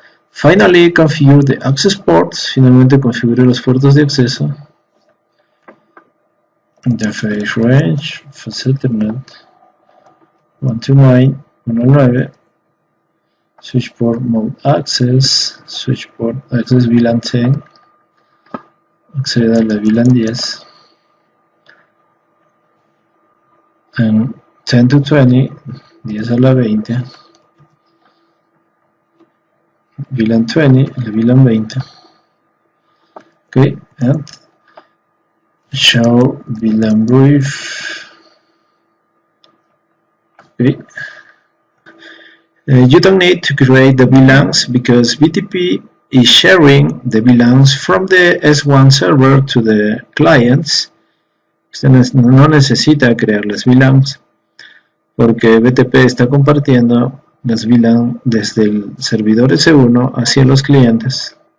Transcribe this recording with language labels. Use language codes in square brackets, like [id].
[en] Finally, configure the access ports. [es] Finalmente configure los puertos de acceso. [en] Interface range, Fast Ethernet 129, 109. Switch port mode access, switch port access VLAN 10. [es] Accede a la VLAN 10. [en] And 10 to 20, [es] 10 a la 20. VLAN 20, la VLAN 20. [en] Okay, and show VLAN brief. Okay. You don't need to create the VLANs because BTP is sharing the VLANs from the S1 server to the clients. [es] Usted no necesita crear las VLANs porque BTP está compartiendo las VLAN desde el servidor S1 hacia los clientes.